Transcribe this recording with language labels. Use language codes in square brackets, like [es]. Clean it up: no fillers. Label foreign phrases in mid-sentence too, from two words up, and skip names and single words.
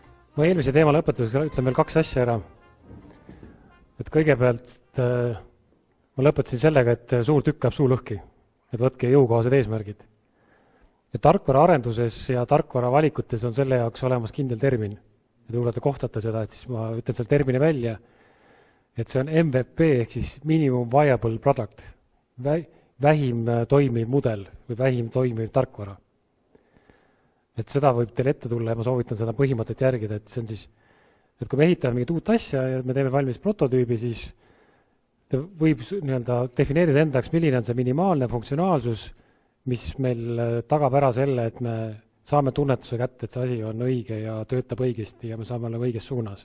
[et] Ma eelmise teema lõpetuseks ütlen veel 2 asja ära. Et kõigepealt ma lõpetasin sellega, et suur tükk läheb suu lõhki, et võtke jõukohased eesmärgid. Ja tarkvara arenduses ja tarkvara valikutes on selle jaoks olemas kindel termin. Ja kui te kohtate seda, et siis ma ütlen selle termini välja, et see on MVP ehk siis [en] minimum viable product, [et] vähim toimiv mudel või vähim toimiv tarkvara. Et seda võib teil ette tulla ja ma soovitan seda põhimõtet järgida, et see on siis, et kui me ehitame mingit uut asja ja me teeme valmis prototüübi, siis võib defineerida endaks, milline on see minimaalne funktsionaalsus, mis meil tagab ära selle, et me saame tunnetuse kätte, et see asi on õige ja töötab õigesti ja me saame olla õiges suunas.